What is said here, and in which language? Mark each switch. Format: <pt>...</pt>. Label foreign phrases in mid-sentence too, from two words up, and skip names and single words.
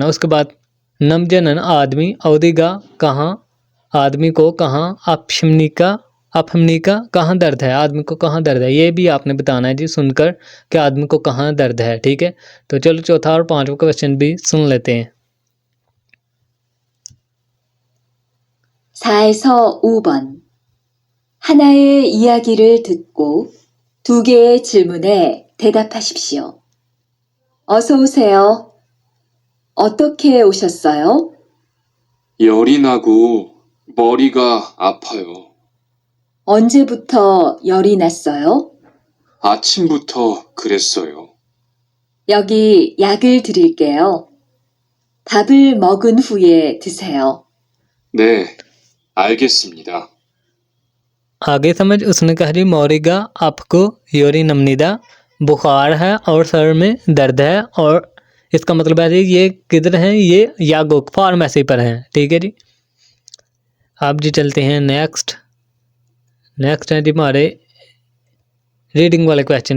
<hi>उसके बाद नमजनन आदमी अवधिगा कहाँ, आदमी को कहाँ, अपहमनिका कहाँ दर्द है, आदमी को कहाँ दर्द है, ये भी आपने बताना है जी सुनकर कि आदमी को कहाँ दर्द है। ठीक है, तो चलो चौथा और पांचवा क्वेश्चन भी सुन लेते हैं।</hi> <ko>4에서 5번. 하나의 이야기를 듣고 2개의 질문에 대답하십시오. 어서 오세요. 어떻게 오셨어요? 열이 나고 머리가 아파요. 언제부터 열이 났어요? 아침부터 그랬어요. 여기 약을 드릴게요. 밥을 먹은 후에 드세요. 네, 알겠습니다.</ko> <hi>आगे समझ। उसने कहा जी मोरिगा आपको</hi> <ko>열이 납니다</ko> <hi>बुखार है और सर में दर्द है, और इसका मतलब है जी ये किधर हैं, ये यागुक फार्मेसी पर हैं। ठीक है जी। अब जी चलते हैं नेक्स्ट है जी हमारे रीडिंग वाले क्वेश्चन।</hi>